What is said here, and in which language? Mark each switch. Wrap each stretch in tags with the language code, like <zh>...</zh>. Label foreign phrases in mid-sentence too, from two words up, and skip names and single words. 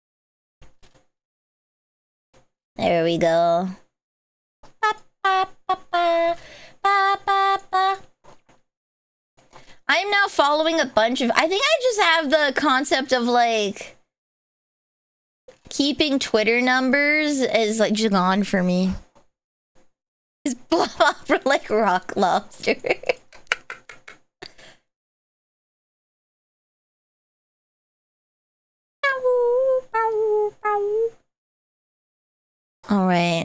<en>There we go. ba, ba, ba. I'm now following a bunch of... I think I just have the concept of, like... keeping Twitter numbers is, like, just gone for me. Is Blob Opera like Rock Lobster? Alright.</en>